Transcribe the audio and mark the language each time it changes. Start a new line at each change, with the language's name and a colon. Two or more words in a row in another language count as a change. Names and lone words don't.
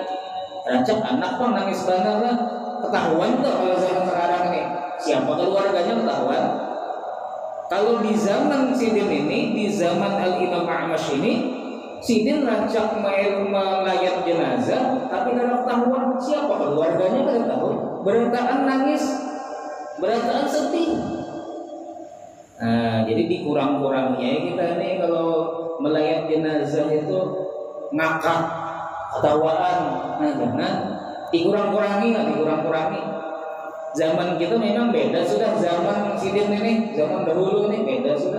Banjar: Rancak anak pun nangis benar lah, ketahuan tuh kalau zaman sekarang ini siapa keluarganya ketahuan.
Indonesian: Kalau di zaman Sidin ini, di zaman Al-Imam A'mash ini, Sidin rancak melayat jenazah, tapi kalau ketahuan siapa keluarganya kan tahu,
Banjar: berataan nangis, berataan sedih.
Indonesian: Nah, jadi dikurang-kurangnya kita ini kalau melayat jenazah itu ngakak, ketawaan, nah jangan dikurang-kurangi. Zaman kita memang beda sudah, zaman Sidin ini, zaman dahulu ini beda sudah.